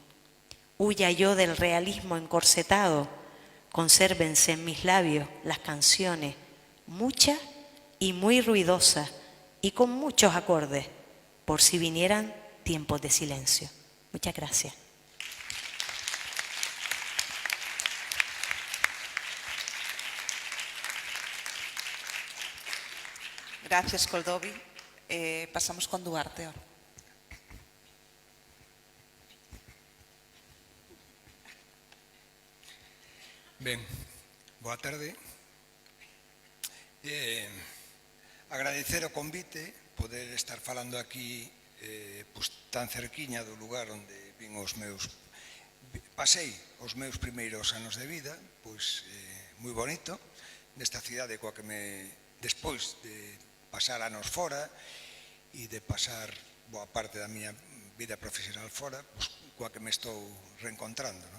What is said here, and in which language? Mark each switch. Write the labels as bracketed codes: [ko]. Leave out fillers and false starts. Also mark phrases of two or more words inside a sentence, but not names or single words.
[es] Huya yo del realismo encorsetado, consérvense en mis labios las canciones, muchas y muy ruidosas, y con muchos acordes, por si vinieran tiempos de silencio. Muchas gracias. Gracias, Coldovi. Pasamos con Duarte ahora. [gl] Ben, boa tarde. Agradecer o convite, poder estar falando aquí tan cerquiña do lugar onde pasei os meus primeiros anos de vida, pois moi bonito, nesta cidade coa que despois de pasar anos fora e de pasar boa parte da miña vida profesional fora, pois coa que me estou reencontrando, non?